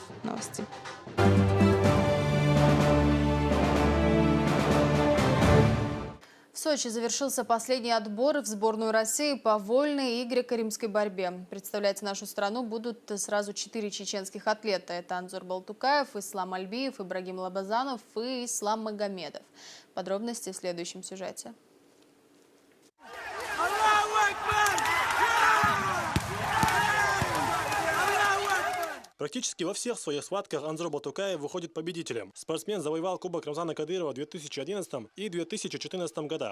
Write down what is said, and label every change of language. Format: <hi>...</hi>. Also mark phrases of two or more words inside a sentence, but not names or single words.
<ru>Новости. В Сочи завершился последний отбор в сборную России по вольной и греко-римской борьбе. Представлять нашу страну будут сразу 4 чеченских атлета. Это Анзор Балтукаев, Ислам Альбиев, Ибрагим Лабазанов и Ислам Магомедов. Подробности в следующем сюжете. Практически во всех своих схватках Анзор Балтукаев выходит победителем. Спортсмен завоевал Кубок Рамзана Кадырова в 2011 и 2014 годах.</ru>